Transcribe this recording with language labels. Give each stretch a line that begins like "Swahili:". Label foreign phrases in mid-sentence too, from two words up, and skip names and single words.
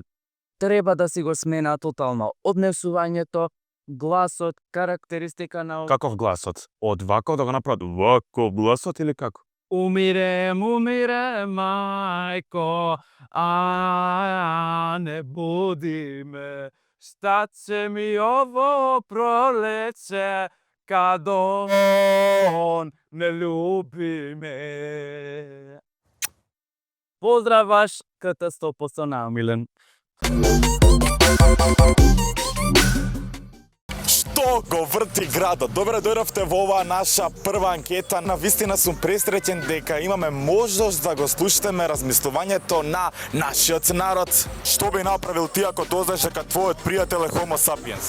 Macedonian: Треба да си го смена тотално однесувањето, гласот, карактеристика на... Каков гласот? Од вако да го направат вако гласот или како?
Serbian: Умирем, мајко, не буди ме, šta će mi ovo proljeće, kad on ne ljubi me. Pozdrav vaš K100% namilen.
Macedonian: Што го врти градот? Добре дојдовте во оваа наша прва анкета. Навистина сум пресреќен дека имаме можност да го слушнеме размислувањето на нашиот народ. Што би направил ти ако дознаеш дека твојот пријател е
Latin: Homo sapiens?